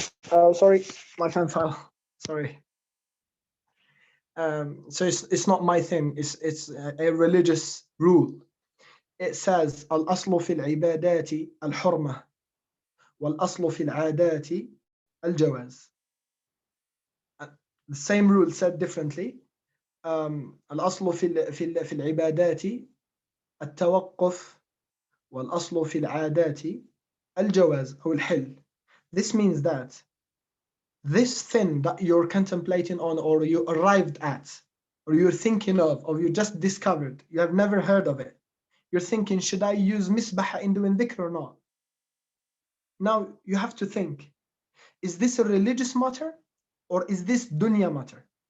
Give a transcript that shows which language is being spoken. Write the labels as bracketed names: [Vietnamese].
[English] Oh, sorry, my fan file. Sorry. So it's not my thing. It's a religious rule. It says [Arabic] al-aslu fil ibadati al-hurma wal-aslu fil adati al-jawaz. [English] The same rule said differently. [Arabic] الأصل في العبادات التوقف والأصل في العادات الجواز أو الحل. [English] This means that this thing that you're contemplating on, or you arrived at, or you're thinking of, or you just discovered, you have never heard of it. You're thinking, should I use misbah in doing dhikr or not? Now you have to think, is this a religious matter or is this dunya matter?